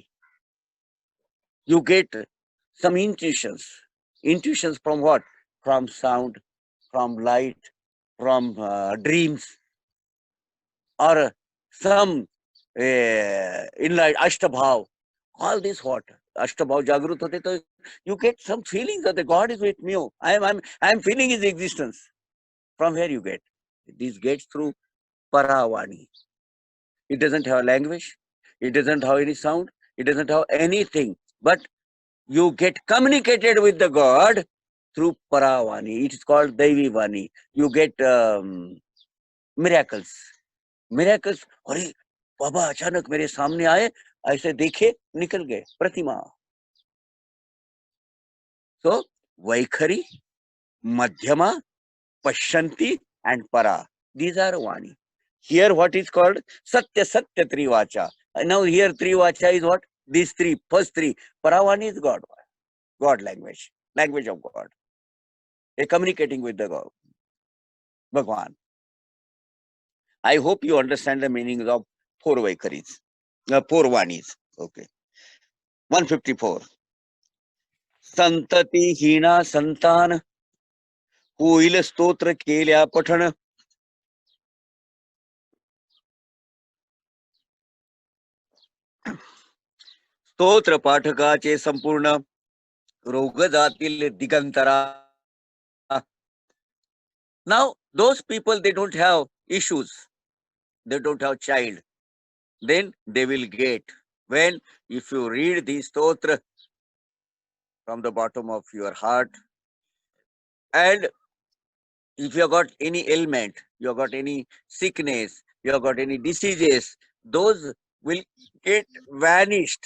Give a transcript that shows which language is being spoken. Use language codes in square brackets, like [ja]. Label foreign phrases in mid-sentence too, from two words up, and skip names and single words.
[en] You get some intuitions. Intuitions from what? From sound, from light, from dreams, or some inlight Ashtabhav. All this what? [mr] अष्टभाव जागृत होते, [en] to you get some feelings that the God is with me. I am feeling his existence. From where you get? This gets through Paravani. It doesn't have a language. It doesn't have any sound. It doesn't have anything. But you get communicated with the God through Paravani. It is called [sa] दैवी वाणी. [en] You get miracles. Miracles. [hi] अरे बाबा अचानक मेरे सामने आए, ऐसे देखे, निकल गए, प्रतिमा. [en] So Vaikhari, Madhyama, Pashyanti and Para. These are Vani. Here what is called [sa] सत्य सत्य त्रिवाचा. [en] Now here Trivacha is what? These three, first three. Paravani is God. God language. Language of God. They communicating with the God. Bhagwan. I hope you understand the meanings of four Vaikharis. Four Vanis. Okay. 154. [mr] संतती हीना संतान होईल स्तोत्र केल्या पठण. स्तोत्र पाठकाचे संपूर्ण रोग जातील दिगंतरा. [en] Now those people, they don't have issues, they don't have child, then they will get, when if you read the stotra from the bottom of your heart, and if you have got any ailment, you have got any sickness, you have got any diseases, those will get vanished.